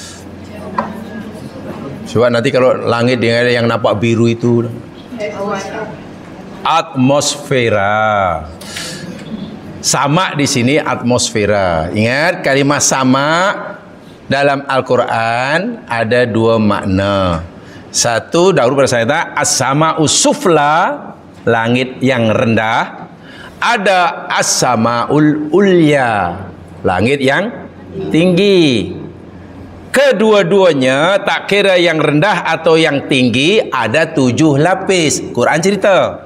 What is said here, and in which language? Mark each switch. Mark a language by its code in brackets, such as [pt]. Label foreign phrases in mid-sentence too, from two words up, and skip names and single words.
[ms] Sebab nanti kalau langit dengan yang nampak biru itu, atmosfera. Sama di sini atmosfera. Ingat kalimat sama dalam Al-Quran ada dua makna. Satu, dahulu pada saya kata [ar] السماء السفلى, [ms] langit yang rendah. Ada [ar] السماء العليا, [ms] langit yang tinggi. Kedua-duanya, tak kira yang rendah atau yang tinggi, ada 7 lapis. Quran cerita.